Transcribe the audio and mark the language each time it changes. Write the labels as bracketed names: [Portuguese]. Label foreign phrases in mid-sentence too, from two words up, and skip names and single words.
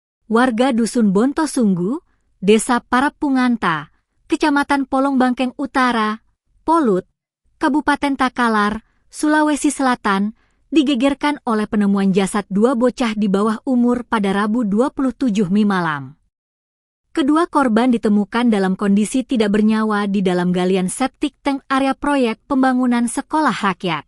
[Indonesian] warga Dusun Bontosunggu, Desa Parapunganta, Kecamatan Polong Bangkeng Utara, Polut, Kabupaten Takalar, Sulawesi Selatan, digegerkan oleh penemuan jasad dua bocah di bawah umur pada Rabu 27 Mei malam. Kedua korban ditemukan dalam kondisi tidak bernyawa di dalam galian [English] septic tank [Indonesian] area proyek pembangunan sekolah rakyat.